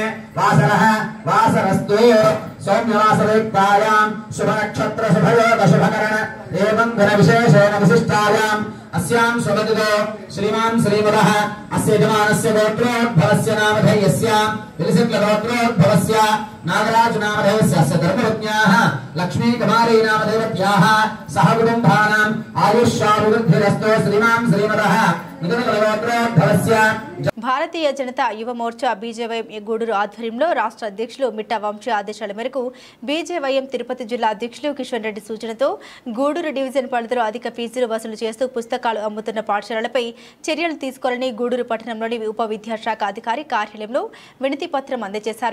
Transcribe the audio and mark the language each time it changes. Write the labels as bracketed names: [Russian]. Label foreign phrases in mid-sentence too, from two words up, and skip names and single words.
[Sanskrit] वासरः वासरस्तु सौम्यवासरयुक्तायां शुभनक्षत्र शुभयोग शुभकरण एवं गुणविशेषेण विशिष्टायाम् अस्यां शुभदिने श्रीमान् श्रीमदः अस्य यजमानस्य गोत्रोद्भवस्य नामधेयस्य विलसितगोत्रोद्भवस्य नागराज नामधेयस्य अस्य धर्मपत्न्याः लक्ष्मीकुमारी नामधेयत्याः सह कुटुम्बानाम् आयुष्याभिवृद्धिरस्तु श्रीमान् श्रीमदः [Telugu] భారతీయ జనతా యువ మోర్చా బీజేవైఎం గూడూరు ఆధ్వర్యంలో రాష్ట్ర అధ్యక్షులు మిట్టా వంశీ ఆదేశాల మేరకు బీజేవైఎం తిరుపతి జిల్లా అధ్యక్షులు కిషన్ రెడ్డి సూచనతో గూడూరు డివిజన్ పరిధిలో అధిక ఫీజులు వసూలు చేస్తూ పుస్తకాలు అమ్ముతున్న పాఠశాలలపై చర్యలు తీసుకోవాలని గూడూరు పట్టణంలోని ఉప విద్యాశాఖ అధికారి కార్యాలయంలో వినతి పత్రం అందజేశారు.